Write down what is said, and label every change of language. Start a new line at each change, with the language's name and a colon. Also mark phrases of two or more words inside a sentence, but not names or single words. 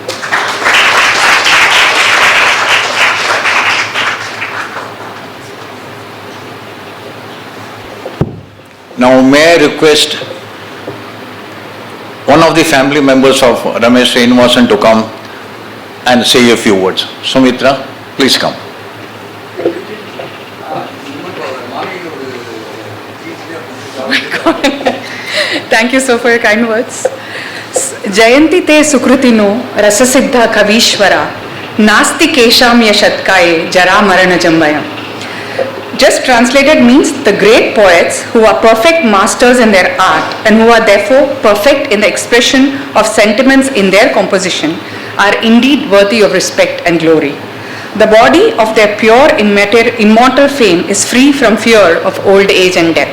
English: Now may I request one of the family members of Ramesh Srinivasan to come and say a few words. Sumithra, please come. Thank you so for your kind words.
Sanskrit: Jayanti te sukrutino rasasiddha kavishwara nasti kesham yashatkaye jara marana jambayam.
English: Just translated means the great poets who are perfect masters in their art and who are therefore perfect in the expression of sentiments in their composition are indeed worthy of respect and glory. The body of their pure immortal fame is free from fear of old age and death.